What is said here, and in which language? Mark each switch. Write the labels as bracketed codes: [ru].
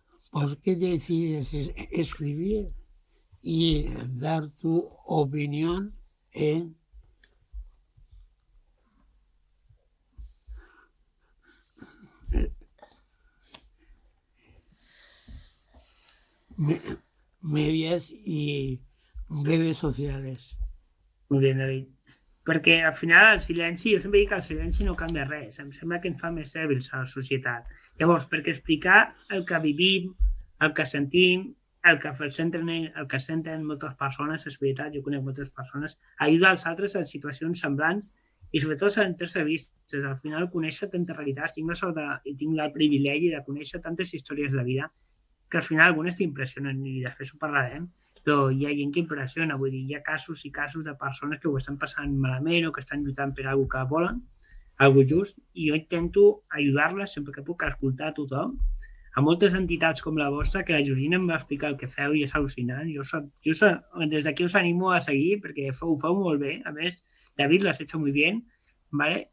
[es] ¿Por qué decides escribir y dar tu opinión en medios y redes sociales? [ca] Molt bé, David. Perquè al final el silenci, jo sempre dic que el silenci no canvia res, em sembla que ens fa més dèbils a la societat. Llavors, perquè explicar el que vivim, el que sentim, el que senten moltes persones, és veritat, jo conec moltes persones, ajuda als altres en situacions semblants i sobretot sentir-se vistes. Al final, conèixer tantes realitats, tinc la sort i tinc el privilegi de conèixer tantes històries de vida que al final algunes t'impressionen i després ho parlarem, però hi ha gent que impressiona, vull dir, hi ha casos i casos de persones que ho estan passant malament o que estan lluitant per alguna que volen, alguna just, i jo intento ajudar-les sempre que puc, escoltar a tothom, a moltes entitats com la vostra, que la Georgina em va explicar el que feu i és al·lucinant. Jo des d'aquí us animo a seguir perquè ho feu molt bé. A més, [es] David lo has hecho muy bien, ¿vale?